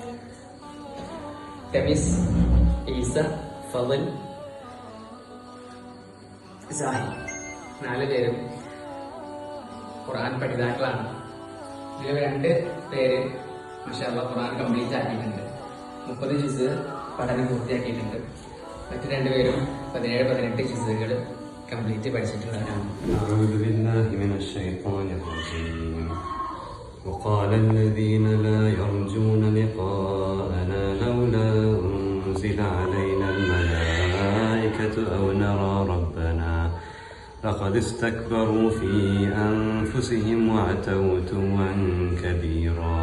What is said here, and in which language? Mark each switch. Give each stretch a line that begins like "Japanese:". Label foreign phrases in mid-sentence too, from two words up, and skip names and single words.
Malayalam: തമീസ്, ഈസ, ഫവൽ, സാഹി, 4 പേരും ഖുർആൻ പഠിതാക്കളാണ്. ഇതിൽ 2 പേര് മാഷാഅല്ലാഹ് ഖുർആൻ കംപ്ലീറ്റ് ആക്കിയിട്ടുണ്ട്. 30 ജിസ് പഠനം പൂർത്തിയാക്കിയിട്ടുണ്ട്. മറ്റു 2 പേരും 17-18 ജിസുകൾ കംപ്ലീറ്റ് പഠിച്ചിട്ടുള്ളവരാണ്.
Arabic: أعوذ بالله من الشيطان الرجيم. وقال الذين لا يرجون لقاءنا لولا أنزل علينا الملائكة أو نرى ربنا لقد استكبروا في أنفسهم وعتوا عتوا كبيرا.